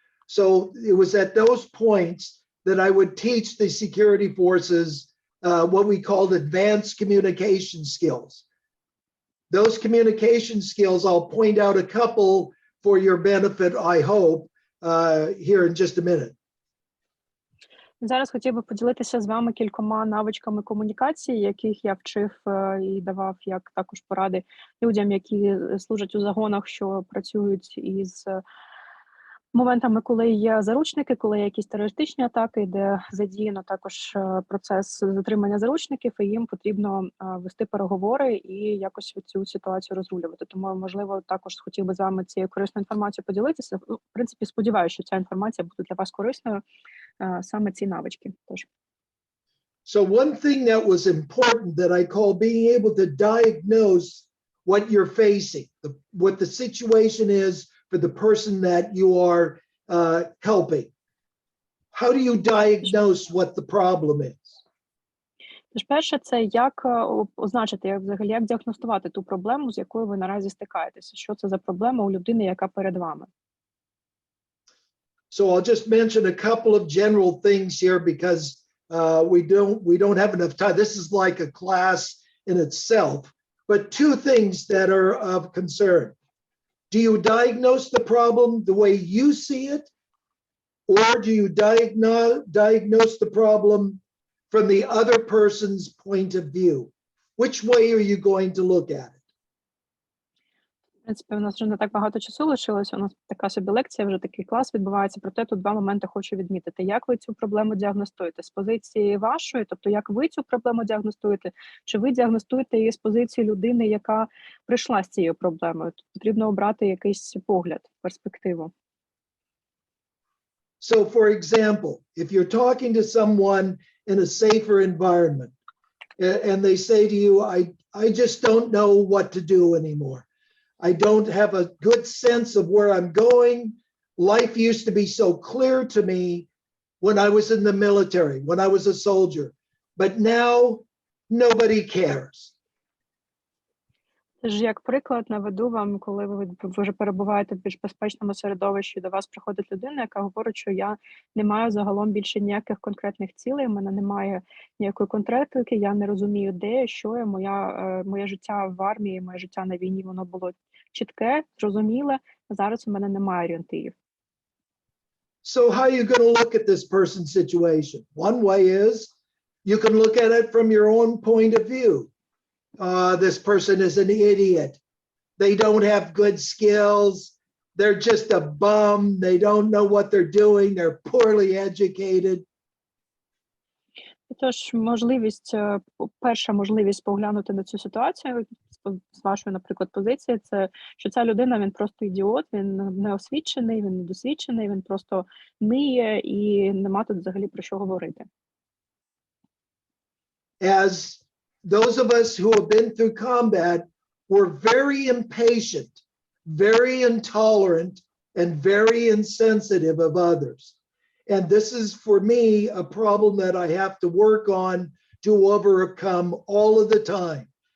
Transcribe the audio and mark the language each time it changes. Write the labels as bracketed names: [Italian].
[English] So it was at those points that I would teach the security forces what we called advanced communication skills. Those communication skills, I'll point out a couple for your benefit, I hope, here in just a minute. [Ukrainian] Зараз хотів би поділитися з вами кількома навичками комунікації, яких я вчив і давав як також поради людям, які служать у загонах, що працюють із моментами, коли є заручники, коли є якісь терористичні атаки, де задіяно також процес затримання заручників, і їм потрібно вести переговори і якось цю ситуацію розрулювати. Тому, можливо, також хотів би з вами цією корисною інформацією поділитися. В принципі, сподіваюся, що ця інформація буде для вас корисною, саме ці навички. Тож. [English] So one thing that was important that I call being able to diagnose what you're facing, what the situation is for the person that you are helping. How do you diagnose what the problem is? [Ukrainian] Тож перше, це як означити, як діагностувати ту проблему, з якою ви наразі стикаєтеся. Що це за проблема у людини, яка перед вами? [English] So I'll just mention a couple of general things here because we don't have enough time. This is like a class in itself, but two things that are of concern. Do you diagnose the problem the way you see it, or do you diagnose the problem from the other person's point of view? Which way are you going to look at it? [Ukrainian] В принципі, у нас вже не так багато часу лишилося, у нас така собі лекція, вже такий клас відбувається, проте тут два моменти хочу відмітити. Як ви цю проблему діагностуєте? З позиції вашої, тобто як ви цю проблему діагностуєте, чи ви діагностуєте її з позиції людини, яка прийшла з цією проблемою? Тут потрібно обрати якийсь погляд, перспективу. [English] So, for example, if you're talking to someone in a safer environment and they say to you, I just don't know what to do anymore. I don't have a good sense of where I'm going. Life used to be so clear to me when I was in the military, when I was a soldier, but now nobody cares. [Ukrainian] Тож, як приклад, наведу вам, коли ви вже перебуваєте в більш безпечному середовищі, до вас приходить людина, яка говорить, що я не маю загалом більше ніяких конкретних цілей, у мене немає ніякої конкретики, я не розумію, де я, що я, моє життя в армії, моє життя на війні, воно було чітке, зрозуміле, а зараз у мене немає орієнтирів. [English] So how are you going to look at this person's situation? One way is you can look at it from your own point of view. This person is an idiot. They don't have good skills. They're just a bum. They don't know what they're doing. They're poorly educated. [Ukrainian] Тож, перша можливість поглянути на цю ситуацію з вашої, наприклад, позиції, це, що ця людина, він просто ідіот, він неосвічений, він недосвідчений, він просто ниє і нема тут взагалі про що говорити. [English] As those of us who have been through combat were very impatient, very intolerant, and very insensitive of others. And this is, for me, a problem that I have to work on to overcome all of the time.